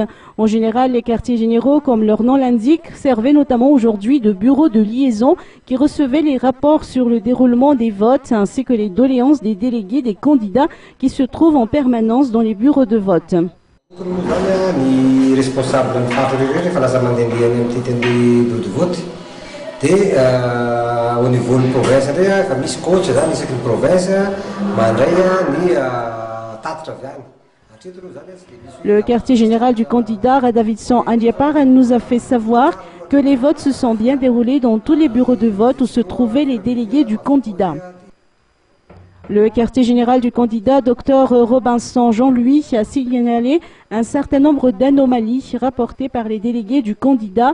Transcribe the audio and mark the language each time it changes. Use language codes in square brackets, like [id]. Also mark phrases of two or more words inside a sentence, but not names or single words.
[fr] En général, les quartiers généraux, comme leur nom l'indique, servaient notamment aujourd'hui de bureaux de liaison qui recevaient les rapports sur le déroulement des votes ainsi que les doléances des délégués des candidats qui se trouvent en permanence dans les bureaux de vote. Au niveau de province, [mg] misy coach zany isaky ny province mandray ny tatitra avy any. [fr] Le quartier général du candidat Radavidson Andiapara nous a fait savoir que les votes se sont bien déroulés dans tous les bureaux de vote où se trouvaient les délégués du candidat. Le quartier général du candidat, Dr Robinson Jean-Louis, a signalé un certain nombre d'anomalies rapportées par les délégués du candidat.